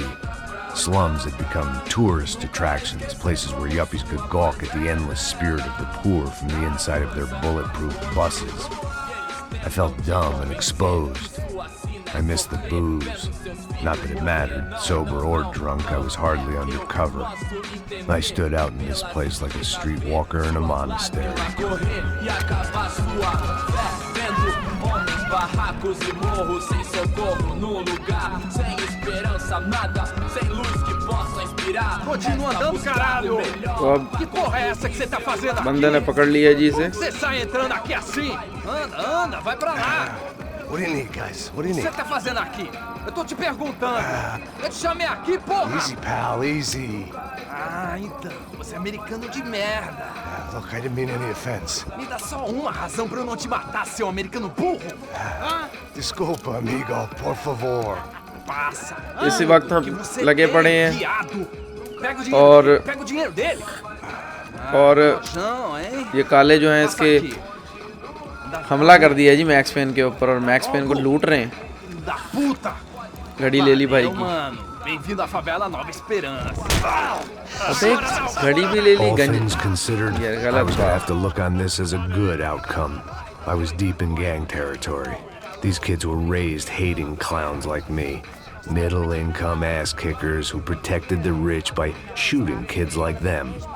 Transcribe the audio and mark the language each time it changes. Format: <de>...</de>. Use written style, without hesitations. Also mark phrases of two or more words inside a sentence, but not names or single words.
<en>Slums had become tourist attractions, places where yuppies could gawk at the endless spirit of the poor from the inside of their bulletproof buses. I felt dumb and exposed. I missed the booze. Not that it mattered. Sober or drunk, I was hardly undercover. I stood out in this place like a streetwalker in a monastery.</en> <pt>Continua andando, caralho! Que porra é essa que você tá fazendo aqui?</pt> <hi>बंदे ने पकड़ लिया जी इसे.</hi> <pt>Você sai entrando aqui assim? Anda, vai pra lá!</pt> <en>What do you need, guys? What do you need?</en> <pt>O que você tá fazendo aqui? Eu tô te perguntando. Eu te chamei aqui, porra!</pt> <en>Easy, pal, easy.</en> <pt>Ah, então. Você é americano de merda.</pt> <en>Look, I didn't mean any offense.</en> <pt>Me dá só uma razão pra eu não te matar, seu americano burro. Desculpa, amigo, por favor. Passa.</pt> <hi>इसी वक्त हम लगे पड़े हैं</hi> <pt>और pega o dinheiro dele.</pt> <hi>और ये काले जो हैं इसके हमला कर दिया जी मैक्स पेन के ऊपर और मैक्स पेन को लूट रहे हैं. घड़ी ले ली भाई की.</hi> <pt>Bem-vindo à favela Nova Esperança.</pt> <hi>घड़ी भी ले ली.</hi> <en>All things considered, I was gonna have to look on this as a good outcome. I was deep in gang territory. These kids were raised hating clowns like me. Middle-income ass-kickers who protected the rich by shooting kids like them.</en>